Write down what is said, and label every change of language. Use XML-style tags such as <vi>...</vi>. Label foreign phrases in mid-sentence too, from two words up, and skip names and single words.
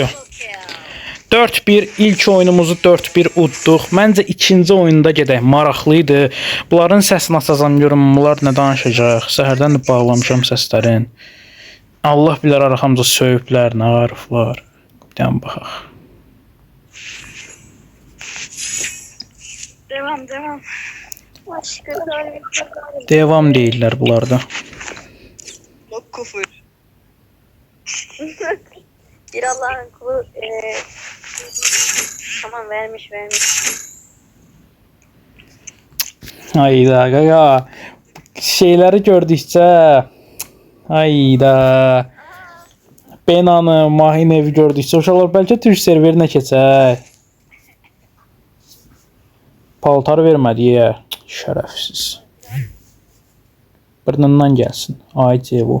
<az>4-1 ilk oyunumuzu 4-1 udduq. Məncə ikinci oyunda gedək. Maraqlıydı. Bunların səsini açacağam, görüm bunlar nə danışacaq. Səhərdən də bağlamışam səslərin. Allah bilər arxamca söyüblər, nə arıflar. Bir dənə baxaq. Devam. Devam deyirlər bunlarda.</az> <tr>Çok küfür. Bir Allah'ın kulu tamam vermiş.</tr> <az>Hayda gaga. şeyləri gördükcə hayda Benanı, Mahin evi gördükcə uşaqlar bəlkə Türk serverinə keçək. Paltar vermədi ya. Şərəfsiz. Burnundan gəlsin. Ay Cevo.</az>